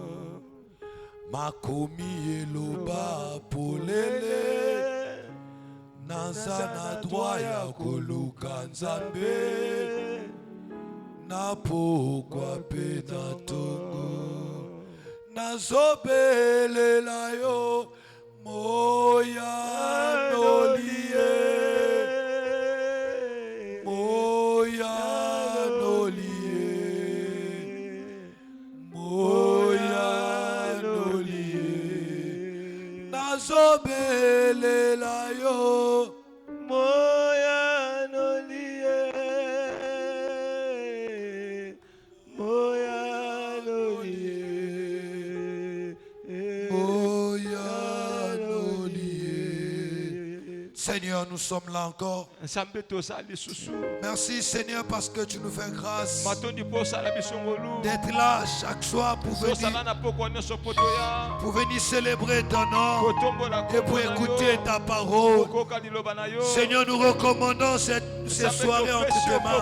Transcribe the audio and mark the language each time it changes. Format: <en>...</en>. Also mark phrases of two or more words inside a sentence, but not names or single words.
<ln>Makomi eloba polele Nazana dwaya koluka nzambe Napokwa pena tongo Nazobelela yo moya nolie Moya Nazobelela yo moya nolie moya nolie moya nolie.</ln> <fr>Seigneur, nous sommes là encore. Merci Seigneur parce que tu nous fais grâce d'être là chaque soir pour venir célébrer ton nom et pour écouter ta parole. Seigneur, nous recommandons cette soirée entre tes mains.</fr>